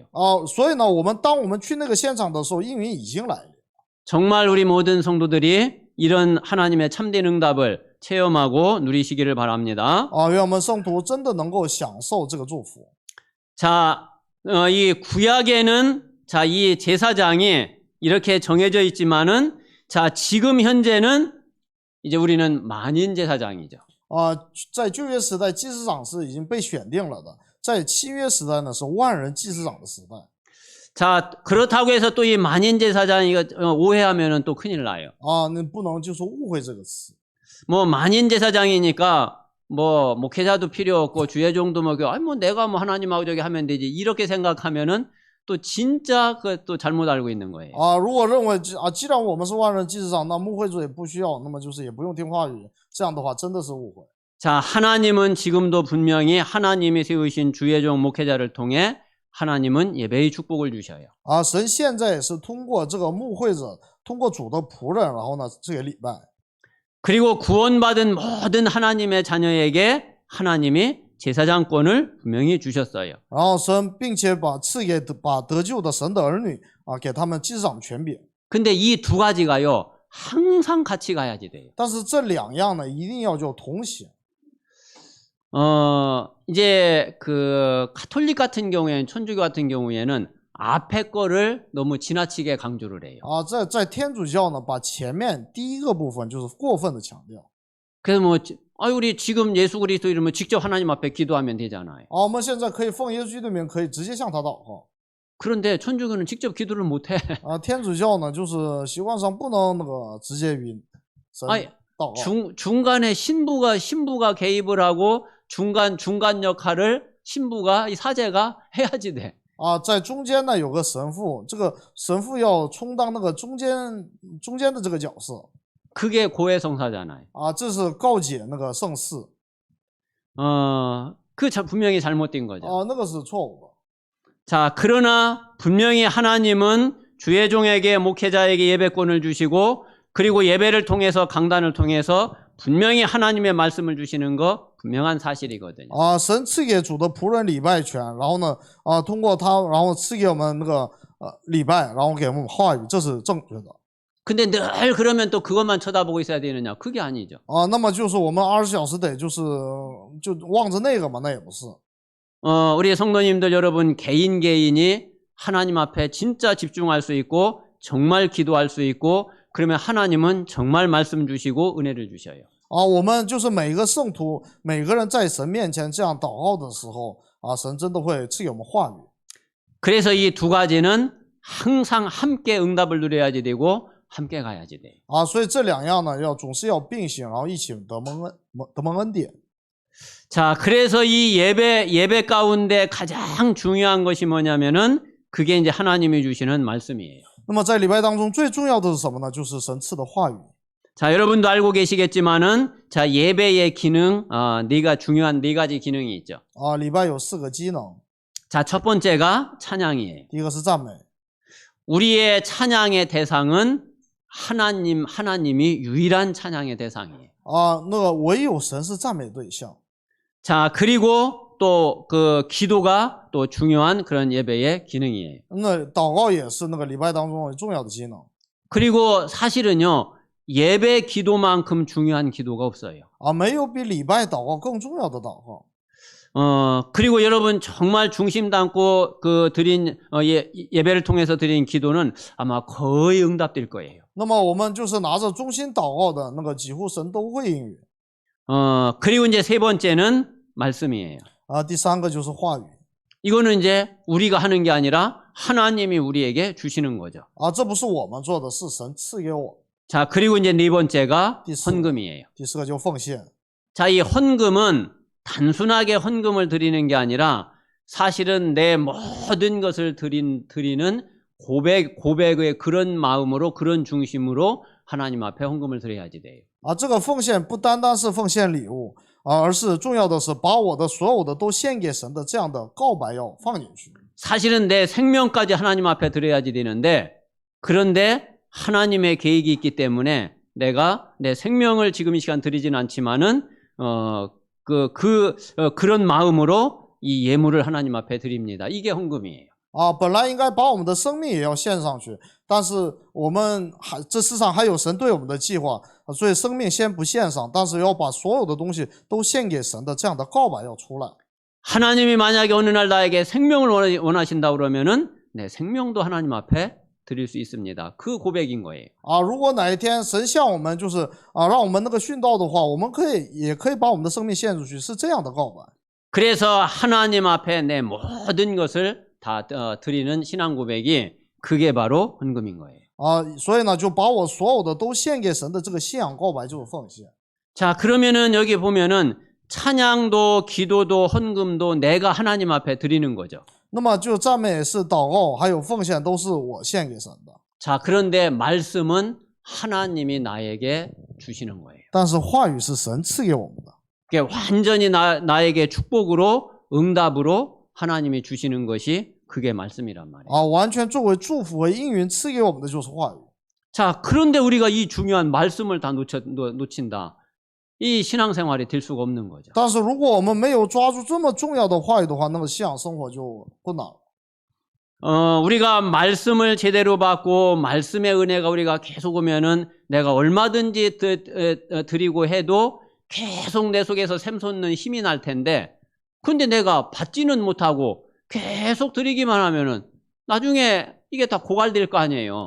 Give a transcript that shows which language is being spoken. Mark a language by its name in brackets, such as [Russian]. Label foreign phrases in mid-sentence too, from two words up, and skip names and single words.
[Chinese] 所以呢，当我们去那个现场的时候，应允已经来了。 [Korean] 정말 우리 모든 성도들이 이런 하나님의 참된 응답을 체험하고 누리시기를 바랍니다. [Chinese] 愿我们圣徒真的能够享受这个祝福。 [Korean] 자, 이 구약에는 자, 이 제사장이 이렇게 정해져 있지만은 자, 지금 현재는 이제 우리는 만인 제사장이죠. [Chinese] 在旧约时代，祭司长是已经被选定了的；在新约时代呢，是万人祭司长的时代。 [Korean] 자, 그렇다고 해서 또 이 만인 제사장 이거 오해하면은 또 큰일 나요. [Chinese] 那不能就说误会这个词。 [Korean] 뭐 만인 제사장이니까 뭐 목회자도 필요 없고 주의종도 뭐 내가 뭐 하나님하고 저기 하면 되지 이렇게 생각하면은 또 진짜 그 또 잘못 알고 있는 거예요. [Chinese] 如果认为既然我们是万人祭司长，那牧会者也不需要，那么就是也不用听话语，这样的话真的是误会。 [Korean] 자, 하나님은 지금도 분명히 하나님이 세우신 주의종 목회자를 통해 하나님은 예배의 축복을 주셔요. [Chinese] 神现在也是通过这个牧会者，通过主的仆人，然后呢这个礼拜。 [Korean] 그리고 구원받은 모든 하나님의 자녀에게 하나님이 제사장권을 분명히 주셨어요. [Chinese] 然后并且赐给把得救的神的儿女给他们祭司长权柄。 [Korean] 근데 이 두 가지가요 항상 같이 가야지 돼요. [Chinese] 但是这两样呢，一定要就同行。 [Korean] 이제 그 가톨릭 같은 경우에는 천주교 같은 경우에는 앞에 거를 너무 지나치게 강조를 해요. [Chinese] 在天主教呢，把前面第一个部分就是过分的强调。 [Korean] 그래서 뭐 우리 지금 예수 그리스도 이름으로 직접 하나님 앞에 기도하면 되잖아요. [Chinese] 我们现在可以奉耶稣基督的名，可以直接向他祷告。 [Korean] 그런데 천주교는 직접 기도를 못 해. [Chinese] 天主教呢，就是习惯上不能直接与神 [Korean] 아니, [Chinese] 祷告。 [Korean] 중간에 신부가 개입을 하고 중간 역할을 신부가 이 사제가 해야지 돼. [Chinese] 在中间呢有个神父，这个神父要充当那个中间的这个角色。 [Korean] 그게 고해성사잖아요. [Chinese] 这是告解那个圣事。 [Korean] 분명히 잘못된 거죠. [Chinese] 那个是错误的。 [Korean] 자, 그러나 분명히 하나님은 주의종에게 목회자에게 예배권을 주시고 그리고 예배를 통해서 강단을 통해서 분명히 하나님의 말씀을 주시는 거 분명한 사실이거든요. [Chinese] 神赐给主的仆人礼拜权，然后呢，通过他，然后赐给我们那个礼拜，然后给我们话语，这是正确的。 [Korean] 근데 늘 그러면 또 그것만 쳐다보고 있어야 되느냐? 그게 아니죠. [Chinese] 那么就是我们24小时得就望着那个嘛，那也不是。 [Korean] 우리 성도님들 여러분 개인이 하나님 앞에 진짜 집중할 수 있고 정말 기도할 수 있고 그러면 하나님은 정말 말씀 주시고 은혜를 주셔요. [Chinese] 我们就是每个圣徒，每个人在神面前这样祷告的时候，神真的会赐给我们话语。 [Korean] 그래서 이 두 가지는 항상 함께 응답을 누려야지 되고 함께 가야지 돼. [Chinese] 所以这两样呢，总是要并行，然后一起得蒙恩典。 [Korean] 자, 그래서 이 예배 가운데 가장 중요한 것이 뭐냐면은 그게 이제 하나님이 주시는 말씀이에요. [Chinese] 那么在礼拜当中最重要的是什么呢？就是神赐的话语。 [Korean] 자, 여러분도 알고 계시겠지만은 자, 예배의 기능 중요한 네 가지 기능이 있죠. [Chinese] 礼拜有4个机能。 [Korean] 자, 첫 번째가 찬양이에요. [Chinese] 第一个是赞美。 [Korean] 우리의 찬양의 대상은 하나님이 유일한 찬양의 대상이에요. [Chinese] 那个唯有神是赞美对象。 [Korean] 자, 그리고 또 그 기도가 또 중요한 그런 예배의 기능이에요. [Chinese] 那祷告也是那个礼拜当中重要的机能。 [Korean] 그리고 사실은요, 예배 기도만큼 중요한 기도가 없어요. [Chinese] 没有比礼拜祷告更重要的祷告。 [Korean] 그리고 여러분 정말 중심 담고 그 드린 예배를 통해서 드린 기도는 아마 거의 응답될 거예요. [Chinese] 那么我们就是拿着忠心祷告的那个，几乎神都会应允。 [Korean] 그리고 이제 세 번째는 말씀이에요. [Chinese] 第三个就是话语。 [Korean] 이거는 이제 우리가 하는 게 아니라 하나님이 우리에게 주시는 거죠. [Chinese] 这不是我们做的，是神赐给我。 [Korean] 자, 그리고 이제 네 번째가 헌금이에요. [Chinese] 第四个就奉献。 [Korean] 자, 이 헌금은 단순하게 헌금을 드리는 게 아니라 사실은 내 모든 것을 드리는 고백의 그런 마음으로 그런 중심으로 하나님 앞에 헌금을 드려야지 돼요. [Chinese] 这个奉献不单单是奉献礼物，而是重要的是把我的所有的都献给神的这样的告白要放进去。 [Korean] 사실은 내 생명까지 하나님 앞에 드려야지 되는데 그런데 하나님의 계획이 있기 때문에 내가 내 생명을 지금 이 시간 드리진 않지만은 그런 마음으로 이 예물을 하나님 앞에 드립니다. 이게 헌금이에요. [Chinese] 本来应该把我们的生命也要献上去，但是我们这世上还有神对我们的计划，所以生命先不献上，但是要把所有的东西都献给神的这样的告白要出来。 [Korean] 하나님이 만약에 어느 날 나에게 생명을 원하신다 그러면은 내 생명도 하나님 앞에 드릴 수 있습니다. 그 고백인 거예요. [Chinese] 如果哪一天神向我们就是让我们那个殉道的话，我们也可以把我们的生命献出去，是这样的告白。 [Korean] 그래서 하나님 앞에 내 모든 것을 다 드리는 신앙 고백이 그게 바로 헌금인 거예요. [Chinese] 所以呢，就把我所有的都献给神的这个信仰告白就是奉献。 [Korean] 자, 그러면은 여기 보면은 찬양도 기도도 헌금도 내가 하나님 앞에 드리는 거죠. [Chinese] 那么就赞美是祷告，还有奉献都是我献给神的。 [Korean] 자, 그런데 말씀은 하나님이 나에게 주시는 거예요. [Chinese] 但是话语是神赐给我们的。 [Korean] 그게 완전히 나에게 축복으로 응답으로 하나님이 주시는 것이 그게 말씀이란 말이에요. [Chinese] 完全作为祝福和应允赐给我们的就是话语。 [Korean] 자, 그런데 우리가 이 중요한 말씀을 다 놓친다. 이 신앙생활이 될 수가 없는 거죠. [Chinese] 但是如果我们没有抓住这么重要的话语的话，那么信仰生活就困难了。 [Korean] 우리가 말씀을 제대로 받고 말씀의 은혜가 우리가 계속 오면은 내가 얼마든지 드리고 해도 계속 내 속에서 샘솟는 힘이 날 텐데, 근데 내가 받지는 못하고 계속 드리기만 하면은 나중에 이게 다 고갈될 거 아니에요.